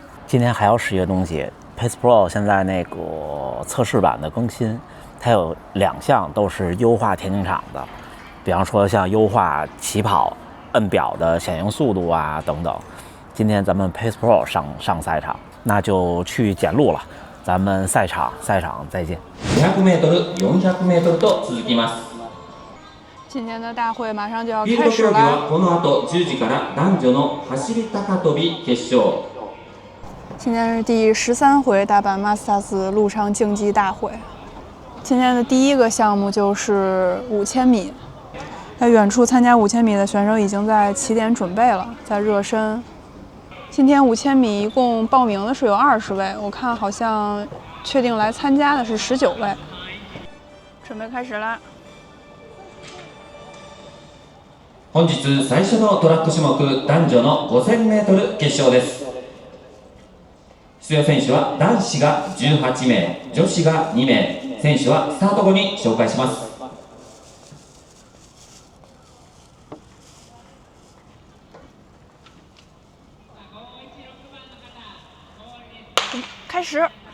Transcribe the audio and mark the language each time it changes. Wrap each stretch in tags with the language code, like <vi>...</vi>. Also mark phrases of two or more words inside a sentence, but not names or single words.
<zh>今天还要试一个东西 ，Pace Pro 现在那个测试版的更新，它有2项都是优化田径场的。比方说像优化起跑摁表的显形速度啊等等。今天咱们 Pace Pro 上赛场，那就去检录了。咱们赛场再见。</zh> <ja>200m、400mと続きます。</ja> <zh>今天的大会马上就要</zh> <ja>フィールド</ja> <zh>开始了。</zh> <ja>競技はこの後10時から男女の走り高跳び決勝。</ja> <zh>今天是第13回大阪 Masters 陆上竞技大会。今天的第一个项目就是5000米。在远处参加5000米的选手已经在起点准备了，在热身。今天5000米一共报名的是有20位，我看好像确定来参加的是19位。准备开始啦！</zh> <ja>本日最初のトラック種目男女の 5000m 決勝です。出場選手は男子が18名、女子が2名、選手はスタート後に紹介します。</ja> <zh>开始。</zh>